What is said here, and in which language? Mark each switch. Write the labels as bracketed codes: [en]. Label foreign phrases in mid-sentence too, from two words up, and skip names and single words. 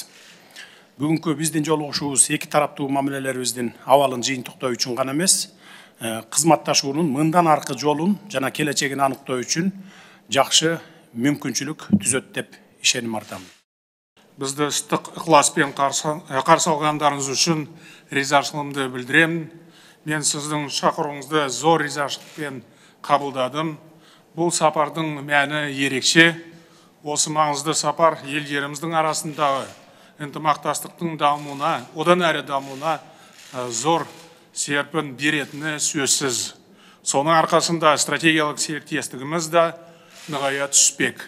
[ky] Бүгүнкү биздин жолугушуубуз эки тараптуу мамилелерибиздин абалын жыйынтыктоо үчүн гана эмес, кызматташуунун мындан аркы жолун жана келечегин аныктоо үчүн жакшы мүмкүнчүлүк түзөт деп ишеним артам. Бизди ыстык ыкыласпен каршы алгандарыңыз үчүн ризачылыгымды билдирем. Мен сиздин чакырууңузду зор ризачылыкпен кабылдадым. [kk] Бул сапардын мәни ерекше. Осы маңызды сапар елдеріміздің арасындағы ынтымақтастықтың дамуына, одан әрі дамуына зор серпін беретіні сөзсіз. Соның арқасында стратегиялық серіктестігіміз де нығая түспек.